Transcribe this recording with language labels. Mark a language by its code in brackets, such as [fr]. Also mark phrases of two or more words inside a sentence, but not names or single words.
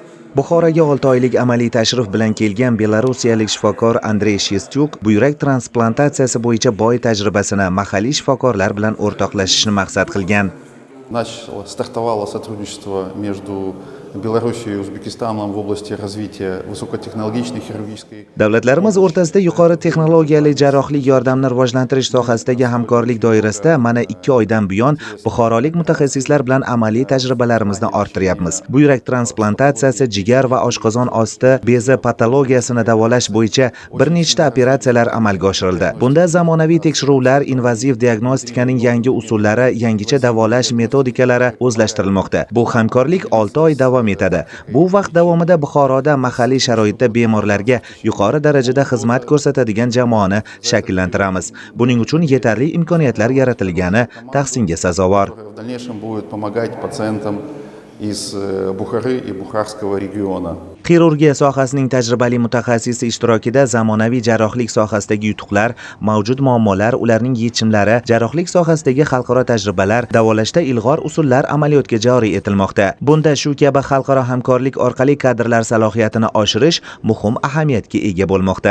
[uz] Buxoroga 6 oylik amaliy tashrif bilan kelgan belarusiyalik shifokor Andrey Shestyuk buyrak transplantatsiyasi bo'yicha boy tajribasini mahalliy shifokorlar bilan o'rtoqlashishni maqsad qilgan. [ru] Стартовало сотрудничество между Белоруссией и Узбекистаном в области развития высокотехнологичной хирургической. [uz] Davlatlarimiz o'rtasida yuqori texnologiyali jarrohlik yordamini rivojlantirish sohasidagi hamkorlik doirasida mana 2 oydan buyon buxorolik mutaxassislar bilan amaliy tajribalarimizni orttiryapmiz. Buyrak transplantatsiyasi, jigar va oshqozon osti bezi patologiyasini davolash bo'yicha bir nechta operatsiyalar amalga oshirildi. Bunda zamonaviy tekshiruvlar, invaziv diagnostikaning yangi usullari, yangicha davolash metodikalari o'zlashtirilmoqda. Bu hamkorlik 6 oy davom etadi. Bu vaqt davomida Buxoroda mahalliy sharoitda bemorlarga yuqori darajada xizmat ko'rsatadigan jamoani shakllantiramiz. Buning uchun yetarli imkoniyatlar yaratilgani tahsinga sazovor. [ru] В дальнейшем будет помогать пациентам из Бухары и Бухарского региона. [uz] Xirurgiya sohasining tajribali mutaxassisi ishtirokida zamonaviy jarrohlik sohasidagi yutuqlar, mavjud muammolar, ularning yechimlari, jarrohlik sohasidagi xalqaro tajribalar, davolashda ilg'or usullar amaliyotga joriy etilmoqda. Bunda shu kabi xalqaro hamkorlik orqali kadrlar salohiyatini oshirish muhim ahamiyatga ega bo'lmoqda.